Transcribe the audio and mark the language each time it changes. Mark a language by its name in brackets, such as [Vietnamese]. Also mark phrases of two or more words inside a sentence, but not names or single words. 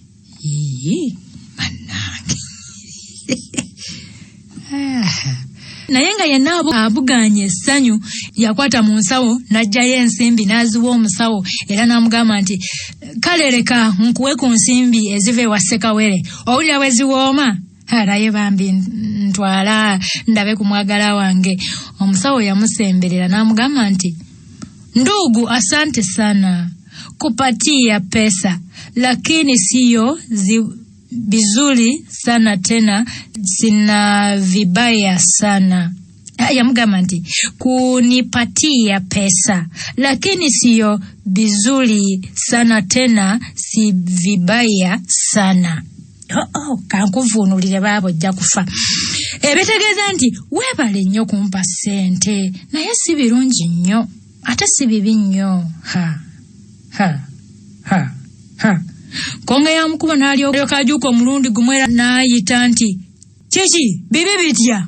[Ganda] Bannange naye nga yenna abuganye essanyu yakwata mu nsawo n'aggyayo ensimbi n'aziwa omusawo era n'amugamba nti kale leka nkuwe ku nsimbi eziva ewa Ssekawere, owulira bwe ziwooma? Naye bambi ntwala ndabe ku mwagala wange. Omusawo yamusemberera n'amugamba nti [Swahili] ndugu, asante sana kupatia pesa lakini siyo vizuri sana tena, sina vibaya sana. [Ganda] Yamugamba nti [Swahili] kunipatia pesa lakini siyo vizuri sana tena, si vibaya sana. [Ganda] Kankuvuunulire baabo ojja kufa. Ebitegeeza nti weebale nnyo kumpa ssente naye si birungi nnyo ate si bibi nnyo. Nkonge ya Mukubo n'alyoka ajuuka omulundi gumu era n'ayita nti kiki bibi bitya?